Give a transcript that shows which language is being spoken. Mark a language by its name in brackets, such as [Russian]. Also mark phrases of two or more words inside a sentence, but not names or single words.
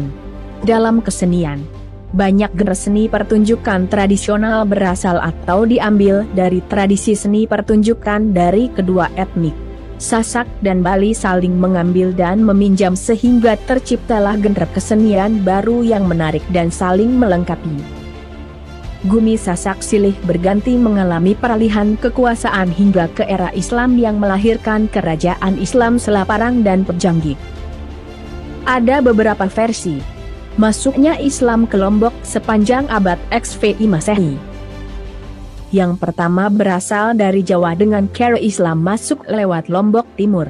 [Indonesian] Dalam kesenian, banyak genre seni pertunjukan tradisional berasal atau diambil dari tradisi seni pertunjukan dari kedua etnik. Sasak dan Bali saling mengambil dan meminjam sehingga terciptalah genre kesenian baru yang menarik dan saling melengkapi. Gumi Sasak silih berganti mengalami peralihan kekuasaan hingga ke era Islam yang melahirkan kerajaan Islam Selaparang dan Pejanggik. Ada beberapa versi masuknya Islam ke Lombok sepanjang abad XVI Masehi. Yang pertama berasal dari Jawa dengan cara Islam masuk lewat Lombok Timur.